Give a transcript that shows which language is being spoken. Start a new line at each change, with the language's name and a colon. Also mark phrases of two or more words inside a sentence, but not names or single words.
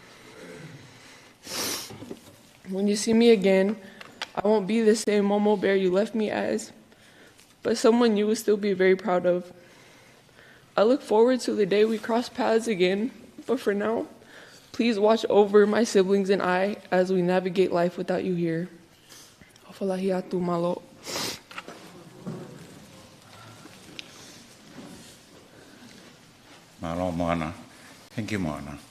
English: When you see me again, I won't be the same Momo bear you left me as, but someone you will still be very proud of. I look forward to the day we cross paths again, but for now, please watch over my siblings and I as we navigate life without you here. Taufu'i'aevalu Halaholo. Malo moana. Thank you, moana.